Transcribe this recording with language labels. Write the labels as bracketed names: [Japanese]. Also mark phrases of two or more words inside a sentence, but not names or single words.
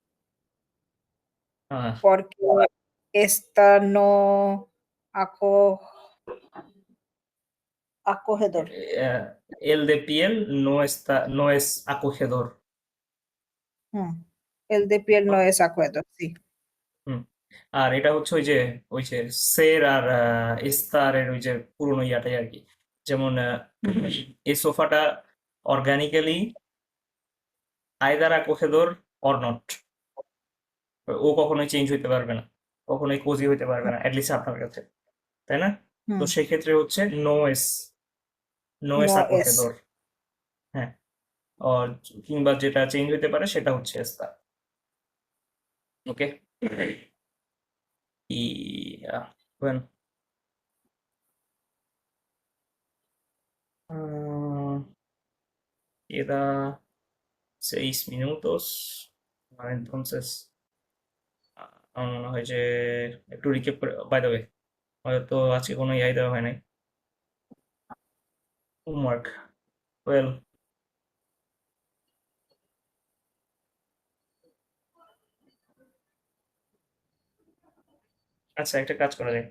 [Spanish] Ah, porque esta no aco- acogedor. el de piel no está, no es acogedor, Hmm. El de piel no ¿no? es acogedor, sí. হুম। [Bangla] আর এটা হচ্ছে ওই যে সের আর এস্তারের ওই যে পুরোনো ইয়াটাই আর কি। যেমন এই সোফাটা [English] organically either [Bangla] acogedor [English] or not. [Bangla] ও কখনোই চেঞ্জ হইতে পারবে না, কখনোই কোজি হইতে পারবে না, অ্যাটলিস্ট আপনার কাছে, তাই না? তো Hmm. সেক্ষেত্রে হচ্ছে [Spanish] no es No es. acogedor। হ্যাঁ। [Bangla] আর কিংবা যেটা চেঞ্জ হইতে পারে সেটা হচ্ছে এস্তার। [Spanish] ওকে। Bueno. Ah, queda 6 minutos. Entonces, [Bangla] আমার মনে হয় যে একটু রিকেপ করে, [English] by the way, [Bangla] হয়তো আজকে কোনো ইয়াই দেওয়া হয় নাই, হোমওয়ার্ক। ওয়েল, আচ্ছা একটা কাজ করা যায়।